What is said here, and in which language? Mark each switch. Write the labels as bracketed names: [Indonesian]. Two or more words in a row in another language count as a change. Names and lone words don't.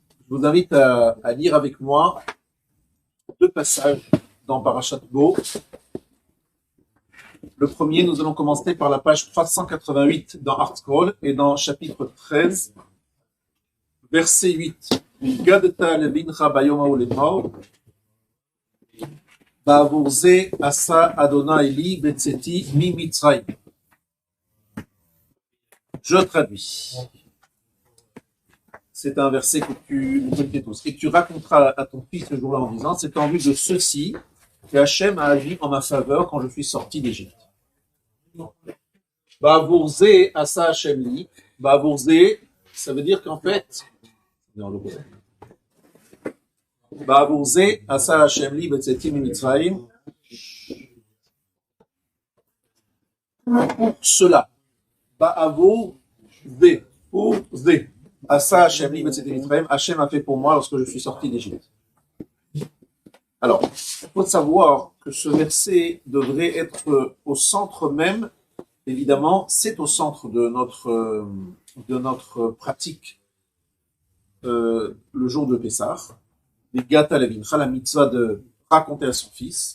[French] Je vous invite à lire avec moi deux passages dans Parashat Bo. Le premier, nous allons commencer par la page 388 dans ArtScroll et dans chapitre 13, verset 8. [Hebrew] הגדת לבנך ביום ההוא לאמר בעבור זה עשה ה' לי בצאתי ממצרים. [French] Je traduis. C'est un verset que tu connais tous. Et tu raconteras à ton fils ce jour-là en disant, c'est en vue de ceci que Hachem a agi en ma faveur quand je suis sorti d'Égypte. [Hebrew] בעבור זה עשה השם לי. בעבור זה, [French] ça veut dire qu'en fait, [Hebrew] בעבור זה עשה השם לי בצאתי ממצרים. [French] Pour cela, [Hebrew] בעבור זה, pour ze. עשה השם לי בצאתי ממצרים, [French] Hachem a fait pour moi lorsque je suis sorti d'Égypte. Alors, il faut savoir que ce verset devrait être au centre même, évidemment, c'est au centre de notre pratique le jour de Pessah, les [Hebrew] והגדת לבנך, [French] la mitzvah de raconter à son fils.